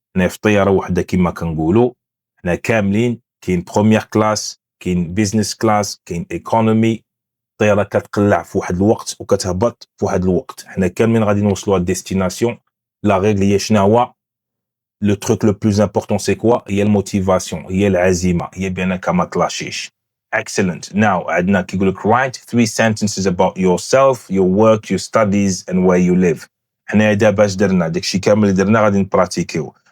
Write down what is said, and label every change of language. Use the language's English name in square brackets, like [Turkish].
[Arabic] حنا في طياره وحده كما كنقولوا، حنا كاملين كاين بروميير كلاس، كاين بيزنس كلاس، كاين ايكونومي. الطياره كتقلع في واحد الوقت وكتهبط في واحد الوقت. حنا كاملين غادي نوصلوا للديستيناسيون. لا ريغل هي شنو هو لو تروك لو بلوز امبورطون سي كوا؟ هي الموتيفاسيون، هي العزيمه، هي بانك ما تلاشيش. [English] Excellent. Now [Arabic] عندنا كيقول لك [English] write 3 sentences about yourself, your work, your studies and where you live. [Arabic] حنا دابا باش درنا داكشي كامل اللي درنا غادي نبراتيكيو.